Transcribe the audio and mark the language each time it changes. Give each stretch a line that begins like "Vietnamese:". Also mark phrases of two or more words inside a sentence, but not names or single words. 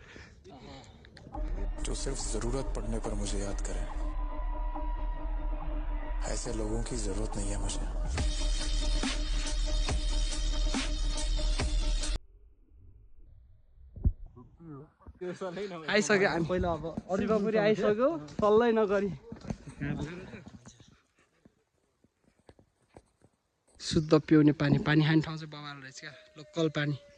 Hindi: जो सिर्फ जरूरत पड़ने पर मुझे याद करें ऐसे लोगों की जरूरत नहीं है मुझे
Nepali: आइसक्यो हामी पहिला अब शिवपुरी आइसक्यो सल्लै नगरी शुद्ध पिउने पानी पानी खाने ठाउँ चाहिँ बवाल रहेछ क्या लोकल पानी